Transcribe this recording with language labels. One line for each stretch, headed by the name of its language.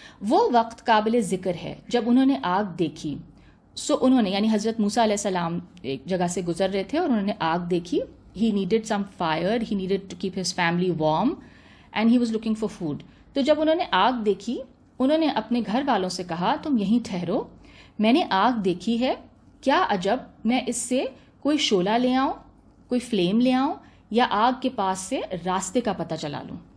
Urdu: وہ وقت قابل ذکر ہے جب انہوں نے آگ دیکھی. سو انہوں نے یعنی حضرت موسیٰ علیہ السلام ایک جگہ سے گزر رہے تھے اور انہوں نے آگ دیکھی.
English: He needed some fire, he needed to keep his family warm and he was looking for food.
Urdu: تو جب انہوں نے آگ دیکھی انہوں نے اپنے گھر والوں سے کہا تم یہیں ٹھہرو، میں نے آگ دیکھی ہے، کیا عجب میں اس سے کوئی شعلہ لے آؤں، کوئی فلیم لے آؤں یا آگ کے پاس سے راستے کا پتہ چلا لوں.